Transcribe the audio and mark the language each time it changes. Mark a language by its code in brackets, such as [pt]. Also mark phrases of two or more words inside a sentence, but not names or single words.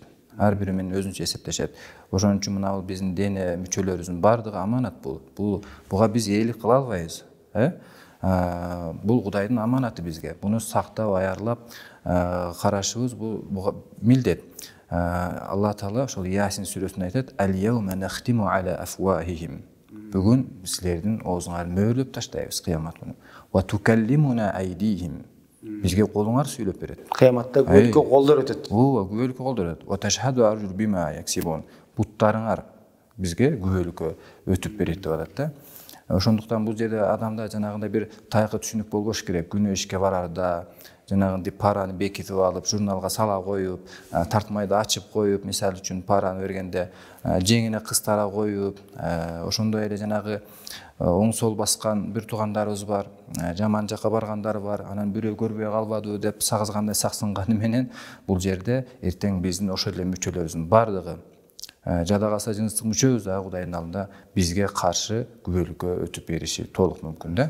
[ky] Ар бири менен өзүнчө эсептешет. Ошон үчүн мына биздин дене мүчөлөрүбүздүн бардыгы аманат бул. Буга биз ээлик кыла албайбыз. Бул Кудайдын аманаты бизге. Буну сактап, аярлап карашыбыз буга милдет. Алла Таала ошол Ясин сүрөсүндө айтат: [ar] "اليوم نختم على أفواههم." [ky] Бүгүн силердин оозуңарды мөөлөп таштайбыз кыямат күнү. [ar] "وتكلمنا أيديهم." [ky] Бизге колуңар сүйлөп берет. Кыяматта күбөлүккө колдор өтөт. Ооба, күбөлүккө колдор өтөт. [ar] "وتشهد أرجل بما يكسبون." [ky] Буттарыңар бизге күбөлүккө өтүп берет деп атат да. Ошондуктан бул жерде адамда жанагындай бир тайкы түшүнүк болбош керек. Күнөө ишке барарда жанагындай параны бекитип алып, журналга сала коюп, тартмайды ачып коюп, мисалы үчүн параны бергенде жеңине кыстара коюп, ошондой эле жанагы оң сол баскан бир туугандарыбыз бар, жаман жакка баргандар бар, анан бирөө көрбөй калбадыбы деп сагызгандай саксынганы менен бул жерде эртең биздин ошол эле мүчөлөрүбүздүн бардыгы жада калса жыныстык мүчөбүз да Кудайдын алдында бизге каршы күбөлүккө өтүп бериши толук мүмкүн да.